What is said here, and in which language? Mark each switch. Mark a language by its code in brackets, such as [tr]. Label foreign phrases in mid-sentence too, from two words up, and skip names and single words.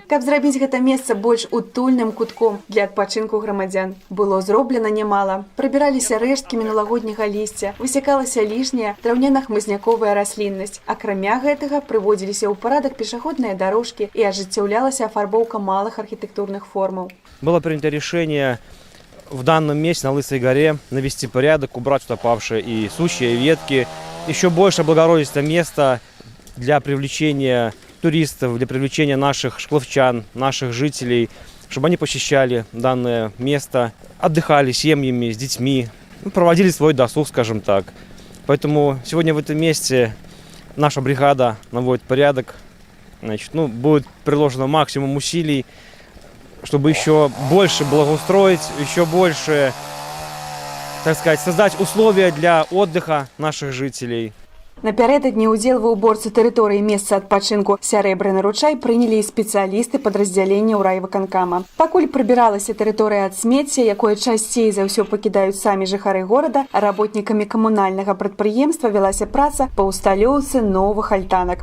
[be] Каб зрабіць гэта месца больш утульным кутком для адпачынку грамадзян. Было зроблена нямала. Прыбіраліся рэшткі мінулагодняга лісця, высякалася лішняя драўняна-хмызняковая расліннасць. Акрамя гэтага прыводзіліся ў парадак пешаходныя дарожкі і ажыццяўлялася афарбоўка малых архітэктурных формаў. [ru] Было принято решение в данном месте, на Лысой горе, навести порядок, убрать туда павшие и сучья, и ветки. Еще больше облагородить это место для привлечения туристов, для привлечения наших шкловчан, наших жителей, чтобы они посещали данное место, отдыхали семьями, с детьми, проводили свой досуг, скажем так. Поэтому сегодня в этом месте наша бригада наводит порядок. Значит, будет приложено максимум усилий, чтобы еще больше благоустроить, еще больше, так сказать, создать условия для отдыха наших жителей. [be] Напярэдадні ўдзел ва ўборцы тэрыторыі месца адпачынку Сярэбраны ручай прынялі і спецыялісты падраздзялення ў райвыканкама. Пакуль прыбіралася тэрыторыя ад смецця, якое часцей за ўсё пакідаюць самі жыхары горада, работнікамі камунальнага прадпрыемства вялася праца па ўсталёўцы новых альтанак.